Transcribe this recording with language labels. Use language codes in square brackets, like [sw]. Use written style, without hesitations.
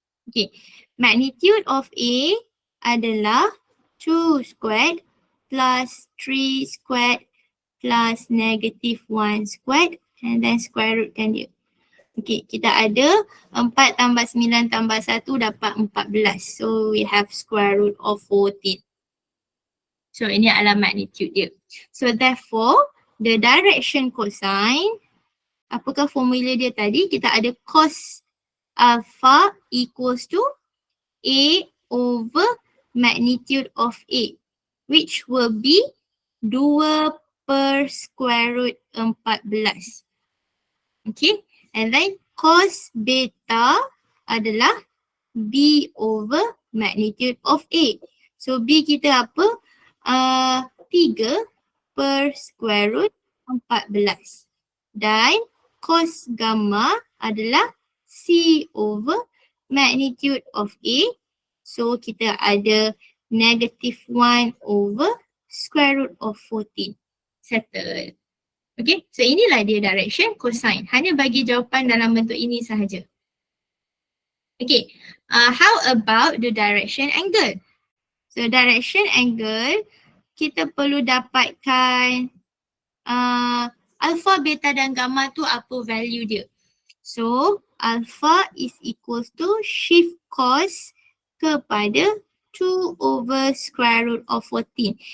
[en] Okay, magnitude of A [ms] adalah [en] 2 squared plus 3 squared plus negative 1 squared and then square rootkan dia. [ms] Okay, kita ada 4 tambah 9 tambah 1 dapat 14. [en] So we have square root of 14. [ms] So ini adalah magnitude dia. [en] So therefore, the direction cosine, [ms] apakah formula dia tadi? Kita ada [en] cos alpha equals to A over magnitude of A, which will be 2 per square root 14. Okay, and then cos beta [ms] adalah [en] B over magnitude of A. [ms] So B kita apa? 3 per square root 14. [en] dan cos gamma [ms] adalah [en] C over magnitude of A. So kita ada negative 1 over square root of 14. Settle. [ms] Okay, so inilah dia direction cosine. Hanya bagi jawapan dalam bentuk ini sahaja. [en] Okay, how about the direction angle? [ms] So direction angle, kita perlu dapatkan alpha, beta dan gamma tu apa value dia. [en] So alpha is equals to shift cos [ms] kepada [en] 2 over square root of 14.